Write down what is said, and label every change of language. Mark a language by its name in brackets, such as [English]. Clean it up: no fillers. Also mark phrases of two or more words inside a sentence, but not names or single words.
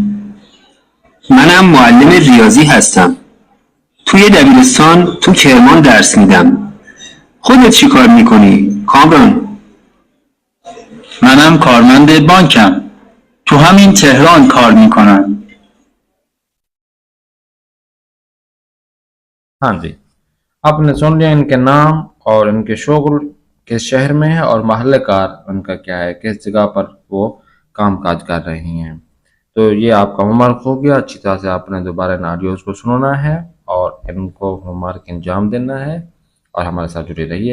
[Persian] منم معلم ریاضی هستم. توی دبیرستان تو کرمان درس میدم. خودت چی کار میکنی؟ کامران؟ منم کارمند بانکم. تو همین تهران کار میکنم. [Urdu] ہاں جی، آپ نے سن لیا ان کے نام اور ان کے شغل کس شہر میں ہے اور محل کار ان کا کیا ہے، کس جگہ پر وہ کام کاج کر رہی ہیں. تو یہ آپ کا ہوم ورک ہو گیا۔ اچھی طرح سے آپ نے دوبارہ ان آڈیوز کو سننا ہے اور ان کو ہوم ورک انجام دینا ہے اور ہمارے ساتھ جڑے رہیے.